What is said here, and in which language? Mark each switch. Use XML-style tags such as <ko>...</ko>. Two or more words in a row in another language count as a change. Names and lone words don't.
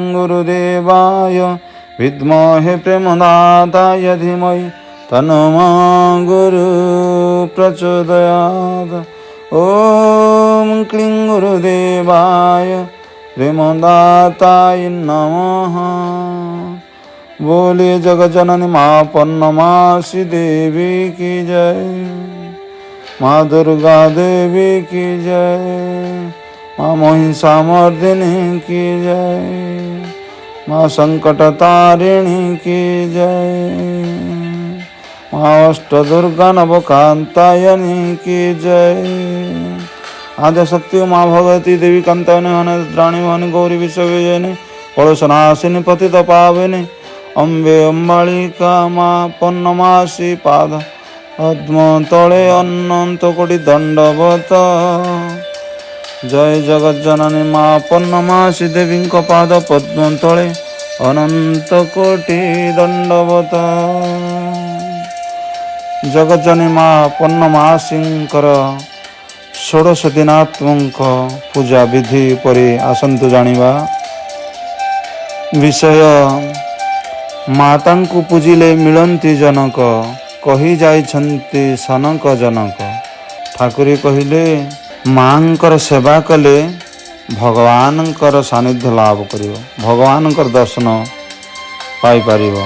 <sa>गुरुदेवाय विद्महे प्रेमदाताय धीमहि तन्नो गुरु प्रचोदयात्। ॐ क्लीं गुरुदेवाय प्रेमदाताय नमः।</sa> <hi>बोले जगज्जननी माँ पन्नमासी देवी की जय, माँ दुर्गा देवी की जय, माँ महिषामर्दिनी की जय, माँ संकटतारिणी की जय, माँ अष्टदुर्गा नवकांतायनी की जय। आद्यशक्ति माँ भगवती देवी कांतायनी रानी भवानी गौरी विश्वविजयिनी कलशनाशिनी पतित पावनी अम्बे अम्बालिका माँ पन्नमासी पाद पद्म तले अनंत कोटि दंडवत। जय जगज्जननी माँ पन्नमासी देवी पाद पद्म तले अनंत कोटि दंडवत।</hi> <or>ଜଗଜ୍ଜନନୀ ମାଁ ପନ୍ନମାସୀଙ୍କର ଷୋଡଶ ଦିନାତ୍ମକ ପୂଜା ବିଧି ପରି ଆସନ୍ତୁ ଜାଣିବା। ବିଷୟ ମାତା କୁ ପୂଜିଲେ ମିଳନ୍ତି ଜନକ, କହି ଯାଇଛନ୍ତି ସନକ ଜନକ। ଠାକୁରୀ କହିଲେ ମାଙ୍କର ସେବା କଲେ ଭଗବାନଙ୍କର ସାନିଧ୍ୟ ଲାଭ କରିଯୋ, ଭଗବାନଙ୍କର ଦର୍ଶନ ପାଇ ପାରିବୋ।</or>